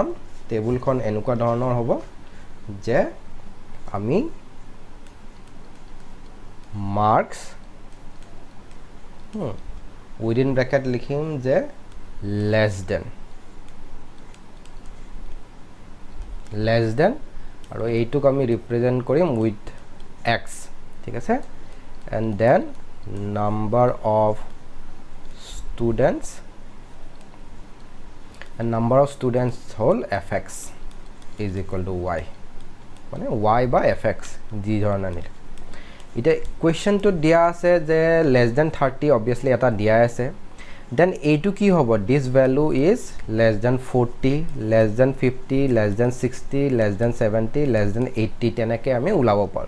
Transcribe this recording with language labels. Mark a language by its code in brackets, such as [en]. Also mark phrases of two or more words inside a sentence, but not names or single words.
[as] টেবুলখন এনেকুৱা ধৰণৰ হ'ব যে আমি [en] marks within bracket [as] লিখিম যে [en] less than [as] আৰু এইটোক আমি ৰিপ্ৰেজেণ্ট কৰিম [en] with x, [as] ঠিক আছে. [en] and then number of students and number of students whole fx is equal to y, [as] মানে y by fx যি ধৰণে নিলে. এতিয়া কুৱেশ্যনটো দিয়া আছে যে [en] less than [as] 30 অবভিয়াছলি এটা দিয়া আছে. [en] দেন [as] এইটো কি হ'ব, [en] this value is less than 40, less than 50, less than 60, less than 70, less than 80 [as] তেনেকৈ আমি ওলাব পাৰোঁ.